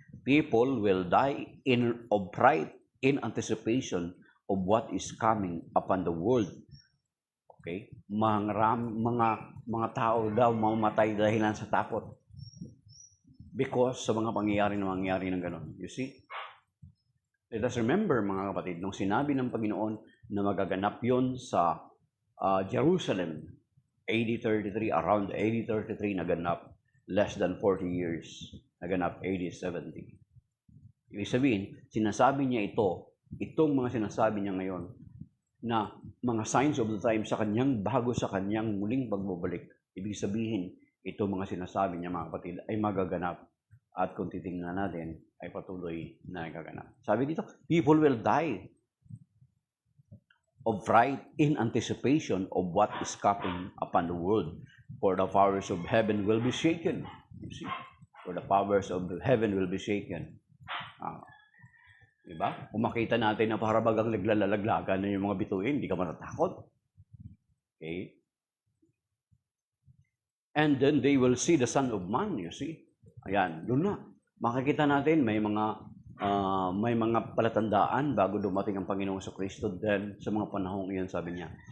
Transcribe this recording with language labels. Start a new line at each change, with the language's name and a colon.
English: People will die of fright in anticipation of what is coming upon the world. Okay?
Filipino: Mga tao daw mamamatay dahilan sa takot. Because sa mga pangyayari na mangyayari ng gano'n.
English: You see? Let us remember,
Filipino: mga kapatid, nung sinabi ng Panginoon na magaganap yon sa Jerusalem, AD 33, around AD 33 naganap,
English: less than 40 years,
Filipino: naganap AD 70. Ibig sabihin, sinasabi niya itong mga sinasabi niya ngayon, na mga
English: signs of the time
Filipino: bago sa kanyang muling pagbabalik. Ibig sabihin, itong mga sinasabi niya, mga kapatid, ay magaganap. At kung titingnan natin, ay patuloy na nagaganap. Sabi dito,
English: people will die of fright in anticipation of what is coming upon the world. For the powers of heaven will be shaken. You see? For the powers of heaven will be shaken. Diba?
Filipino: Kung makita natin na para bagang naglalaglagan na yung mga bituin, hindi ka matatakot. Okay?
English: And then they will see the Son of Man, you see?
Filipino: Ayan, doon na. Makikita natin may mga palatandaan bago dumating ang Panginoong Kristo. Then sa mga panahong iyan, sabi niya.